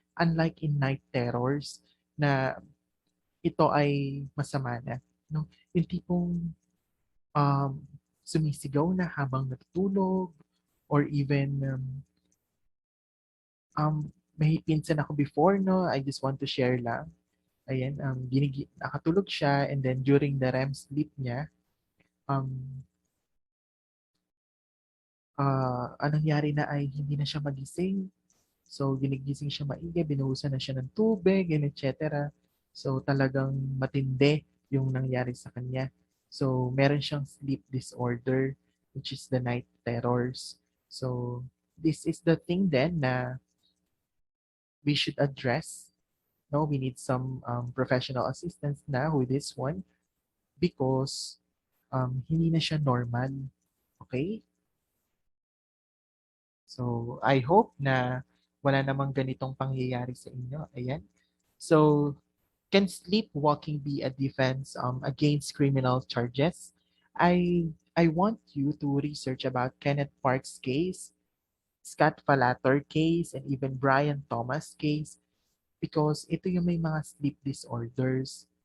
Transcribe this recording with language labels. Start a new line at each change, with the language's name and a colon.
English: Unlike in night terrors
Filipino: na ito ay masama na. No? Yung tipong um, sumisigaw na habang natutulog or even may pinsan ako before, no?
English: I just want to share lang.
Filipino: Ayan, nakatulog siya and then
English: during the REM sleep
Filipino: niya, um, anong nangyari na ay hindi na siya magising. So, ginigising siya maigi, binuhusan na siya ng tubig, and etc. So, talagang matindi yung nangyari sa kanya.
English: So, meron siyang sleep disorder, which is the night terrors. So, this is the thing then na we should address. No, we need some professional assistance now with this one because
Filipino: hindi na siya normal.
English: Okay?
Filipino: So, I hope na wala namang ganitong pangyayari sa inyo. Ayan.
English: So, can sleepwalking be a defense against criminal charges? I want you to research about Kenneth Park's case, Scott Falator case, and even Brian Thomas case because
Filipino: ito yung may mga sleep disorders.